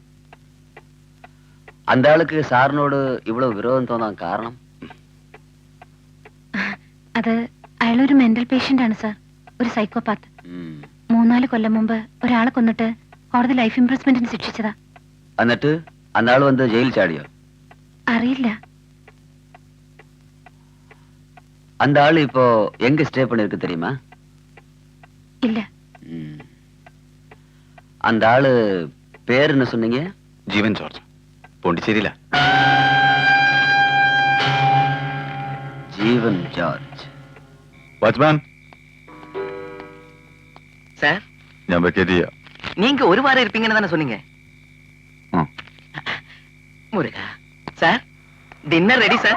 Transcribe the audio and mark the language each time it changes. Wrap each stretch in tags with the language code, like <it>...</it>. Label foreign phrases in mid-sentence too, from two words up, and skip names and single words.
<ml>അന്താൾക്ക് സാറിനോട് ഇവള് വിരോധം തോന്നാൻ കാരണം? അത് അയാളൊരു</ml> <en>mental patient</en> <ml>ആണ് സാർ, ഒരു സൈക്കോപാത്ത്. 3-4 കൊല്ലം മുമ്പ് ഒരാളെ കൊന്നിട്ട് കോടതി</ml> <en>life imprisonment</en> <ml>ശിക്ഷിച്ചതാ. എന്നിട്ട് അന്നാൾ വന്ന് ജയിൽ ചാടിയോ? അറിയില്ല.</ml> <ta>அந்த ஆளு இப்போ எங்க ஸ்டே பண்ணிருக்கு தெரியுமா? இல்ல. அந்த ஆளு பேர் என்ன சொன்னீங்க?</ta> <ml>ജീവൻ ജോർജ്. പോണ്ടിച്ചേരിയില. ജീവൻ ജോർജ്. വാച്ച്മാൻ.</ml> <ta>சார்,</ta> <ml>ഞാൻ വെക്കേറ്റിയ.</ml> <ta>நீங்க ஒரு வாரம் இருப்பீங்கன்னு தானே சொன்னீங்க? முருகா சார்,</ta> <en>dinner ready</en> <ta>சார்.</ta>